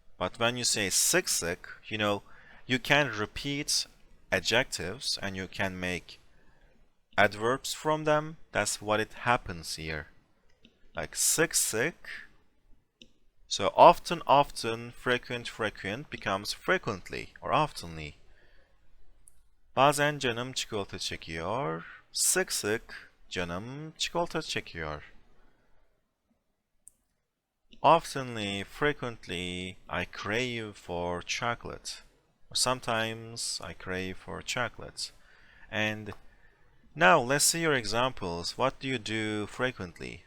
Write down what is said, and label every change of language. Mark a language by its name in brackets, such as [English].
[English] But when you say sık sık, you can repeat adjectives and you can make adverbs from them. That's what it happens here. Like sık sık. So often, frequent becomes frequently or oftenly. [Turkish] Bazen canım çikolata çekiyor. Sık sık canım çikolata çekiyor. [English] Oftenly, frequently, I crave for chocolate. Or sometimes I crave for chocolate. And now let's see your examples. What do you do frequently?